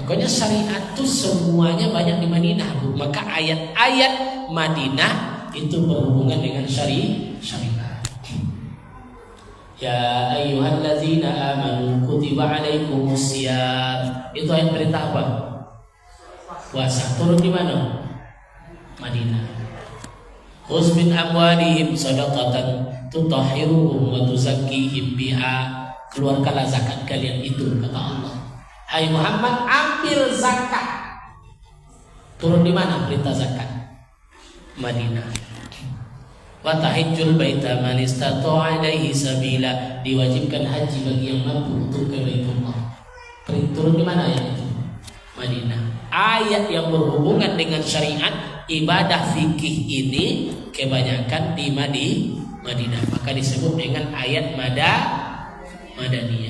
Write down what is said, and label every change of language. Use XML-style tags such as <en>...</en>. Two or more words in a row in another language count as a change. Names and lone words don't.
<id>Makanya syariat itu semuanya banyak di Madinah. Maka ayat-ayat Madinah itu berhubungan dengan syariat.</id> <ar>يا أيها الذين آمنوا كتب عليكم الصيام.</ar> <id>Itu ayat perintah apa? Puasa. Turun di mana? Madinah.</id> <ar>خذ من أموالهم صدقة تطهرهم وتزكيهم بها.</ar> <id>Keluarkanlah zakat kalian itu, kata Allah. Hai Muhammad, ambil zakat. Turun di mana perintah zakat? Madinah.</id> <ar>وتحج البيت من استطاع إليه سبيلا.</ar> <id>Diwajibkan haji bagi yang mampu untuk ke Baitullah. Turun di mana ayat itu? Madinah. Ayat yang berhubungan dengan syariat, ibadah fikih ini kebanyakan di Madinah. Maka disebut dengan ayat Madaniyah.</id>